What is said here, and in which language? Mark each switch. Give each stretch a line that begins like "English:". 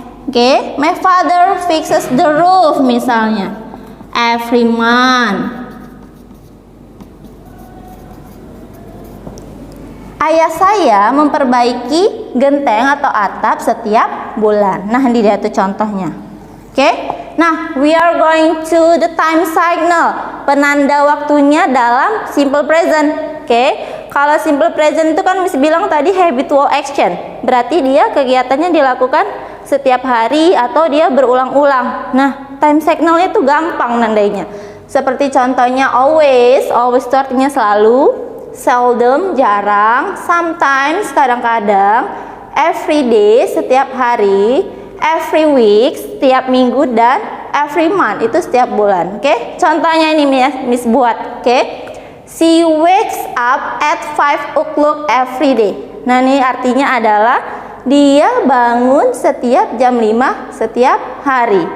English: Oke, my father fixes the roof misalnya every month.
Indonesian: Ayah saya memperbaiki genteng atau atap setiap bulan. Nah, ini dia tuh contohnya. Oke.
English: Nah, we are going to the time signal.
Indonesian: Penanda waktunya dalam simple present. Oke. Kalau simple present itu kan Miss bilang tadi habitual action. Berarti dia kegiatannya dilakukan setiap hari atau dia berulang-ulang. Nah, time signal itu gampang nandainya. Seperti contohnya always itu artinya selalu, seldom jarang, sometimes kadang-kadang, every day setiap hari, every week setiap minggu, dan every month itu setiap bulan. Oke? Contohnya ini Miss buat, oke?
English: She wakes up at 5 o'clock every day.
Indonesian: Nah, ini artinya adalah dia bangun setiap jam 5 setiap hari.